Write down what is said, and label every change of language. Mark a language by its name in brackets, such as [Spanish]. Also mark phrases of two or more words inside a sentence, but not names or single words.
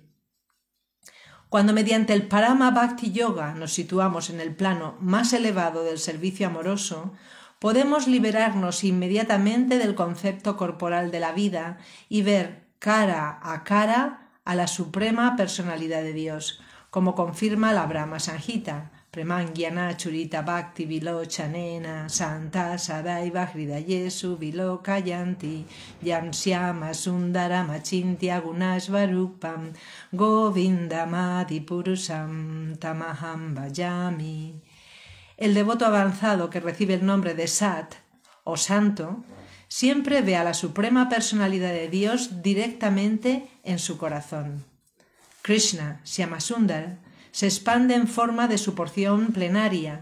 [Spanish] Cuando mediante el Parama Bhakti Yoga nos situamos en el plano más elevado del servicio amoroso, podemos liberarnos inmediatamente del concepto corporal de la vida y ver cara a cara a la suprema personalidad de Dios, como confirma la Brahma Sanjita, [Sanskrit] Premangyana Churita Bhakti Vilochanena Santa Sadaiva Hridayesu Vilokayanti Yam Syama Sundaram Achintya Gunashvarupam Govindamadi Purusam Tamaham Bhajami. [Spanish] El devoto avanzado que recibe el nombre de Sat o Santo siempre ve a la suprema personalidad de Dios directamente en su corazón. Krishna, Shyamasundar, se expande en forma de su porción plenaria.